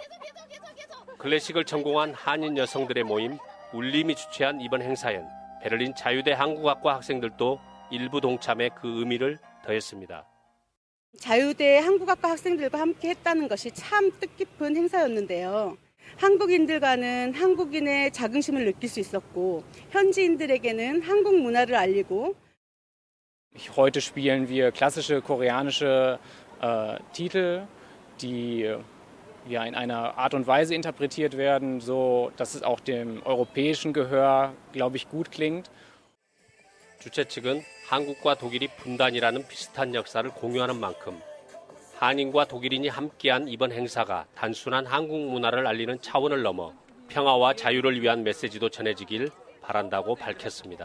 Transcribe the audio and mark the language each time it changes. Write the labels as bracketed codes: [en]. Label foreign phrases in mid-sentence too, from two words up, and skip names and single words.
[ko] 클래식을 전공한 한인 여성들의 모임 울림이 주최한 이번 행사엔 베를린 자유대 한국학과 학생들도 일부 동참해 그 의미를 더했습니다. 자유대 한국학과 학생들과 함께 했다는 것이 참 뜻깊은 행사였는데요. 한국인들과는 한국인의 자긍심을 느낄 수 있었고 현지인들에게는 한국 문화를 알리고 [de] Heute spielen wir klassische koreanische Titel, die in einer Art und Weise interpretiert werden, so dass es auch dem europäischen Gehör, glaube ich, gut klingt. [ko] 주최 측은 한국과 독일이 분단이라는 비슷한 역사를 공유하는 만큼 한인과 독일인이 함께한 이번 행사가 단순한 한국 문화를 알리는 차원을 넘어 평화와 자유를 위한 메시지도 전해지길 바란다고 밝혔습니다.